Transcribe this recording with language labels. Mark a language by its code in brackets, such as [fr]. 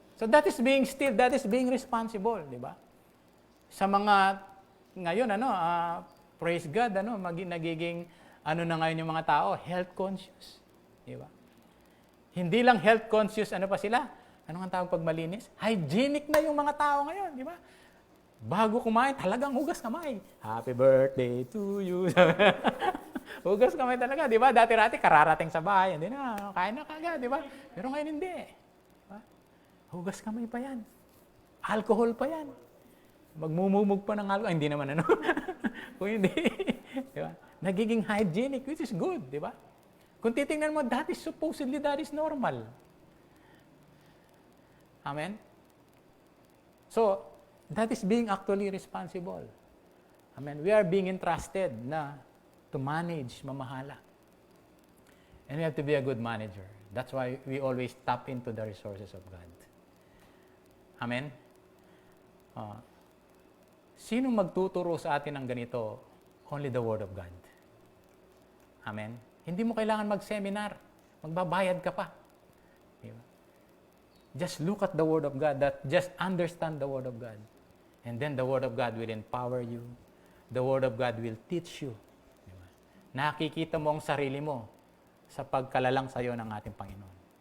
[en] So that is being still, that is being responsible, [tl] di ba? Sa mga ngayon praise God, nagiging na ngayon yung mga tao, health conscious. Di ba? Hindi lang health conscious, pa sila? Ano ang tawag pag malinis? Hygienic na yung mga tao ngayon, di ba? Bago kumain, talagang hugas kamay. [en] Happy birthday to you. [tl] Hugas kamay talaga, di ba? Dati-rati, kararating sa bahay, hindi na, kain na kagad, di ba? Pero ngayon hindi. Diba? Hugas kamay pa yan. Alcohol pa yan. Magmumumog pa ng alcohol. Hindi naman Kung hindi. Di ba? Nagiging hygienic, [en] which is good, [tl] di ba? Kung titingnan mo, [en] that is normal. Amen? So, that is being actually responsible. Amen? We are being entrusted to manage, mamahala. And we have to be a good manager. That's why we always tap into the resources of God. Amen? [tl] Sino magtuturo sa atin ng ganito? [en] Only the Word of God. [tl] Amen? Hindi mo kailangan mag-seminar. Magbabayad ka pa. Diba? [en] Just look at the Word of God. Just understand the Word of God. And then the Word of God will empower you. The Word of God will teach you. [tl] Diba? Nakikita mo ang sarili mo sa pagkalalang sa iyo ng ating Panginoon.